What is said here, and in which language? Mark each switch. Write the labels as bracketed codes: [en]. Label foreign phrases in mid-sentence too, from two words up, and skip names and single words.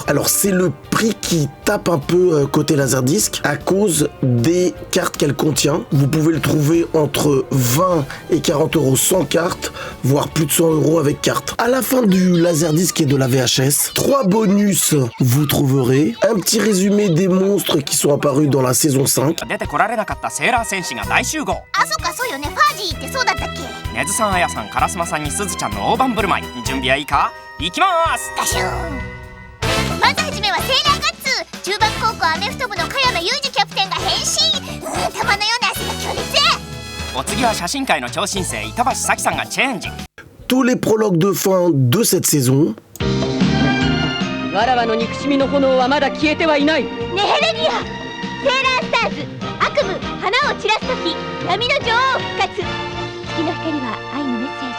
[fr] Alors c'est le prix qui tape un peu côté laserdisc à cause des cartes qu'elle contient. Vous pouvez le trouver entre 20 et 40 euros sans carte, voire plus de 100 euros avec carte. À la fin du laserdisc et de la VHS, 3 bonus vous trouverez. Un petit résumé des monstres qui sont apparus dans la saison 5. [ja] 出てこられなかったセーラー戦士が大集合。あ、そっか、そうよね。ファージーってそうだったっけ。ネズさん、アヤさん、カラスマさんにスズちゃんの大盤振る舞い。準備はいいか？いきまーす。ガシューン。まずはじめはセーラーガッツ。中学高校アメフト部の茅野裕二キャプテンが変身。玉のような汗が強烈。お次は写真界の超新星板橋咲さんがチェンジ。 [fr] Tous les prologues de fin de cette saison. [ja] わらわの憎しみの炎はまだ消えてはいない。ネヘレニア、セーラースターズ、悪夢、花を散らす時、闇の女王復活。月の光は愛のメッセージ。